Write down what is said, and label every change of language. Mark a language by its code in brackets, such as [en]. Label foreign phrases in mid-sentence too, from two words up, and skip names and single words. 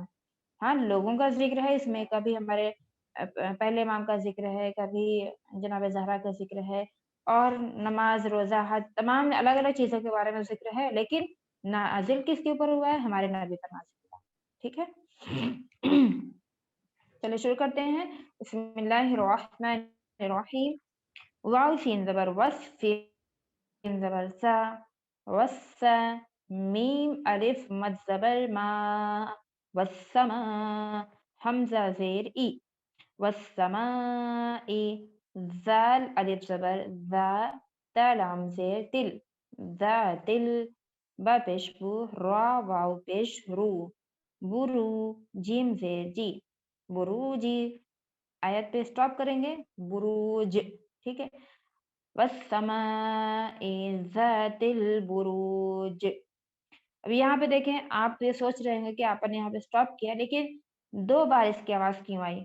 [ur] ہاں لوگوں کا ذکر ہے اس میں، کبھی ہمارے پہلے امام کا ذکر ہے، کبھی جناب زہرا کا ذکر ہے، اور نماز روزہ حج تمام الگ الگ چیزوں کے بارے میں ذکر ہے، لیکن نازل کس کے اوپر ہوا ہے، ہمارے نبی پر نازل ہوا، ٹھیک ہے۔ چلو شروع کرتے ہیں، [ar] بسم اللہ الرحمن الرحیم۔ [ur] واو سین زبر وس، سین زبر سا، وسا، میم الف مد زبر ما، والسماء حمزہ زیر ای، والسماء، زال الف زبر ذا، تا لام زیر تل، ذاتل، با پیش بو، را واو پیش رو، برو، جیم زیر جی، بروجی، آیت پہ سٹاپ کریں گے، بروج، ٹھیک ہے، [ar] والسماء ذات البروج۔ [ur] اب یہاں پہ دیکھیں، آپ یہ سوچ رہے ہیں کہ آپ نے یہاں پہ سٹاپ کیا، لیکن 2 بار اس کی آواز کیوں آئی؟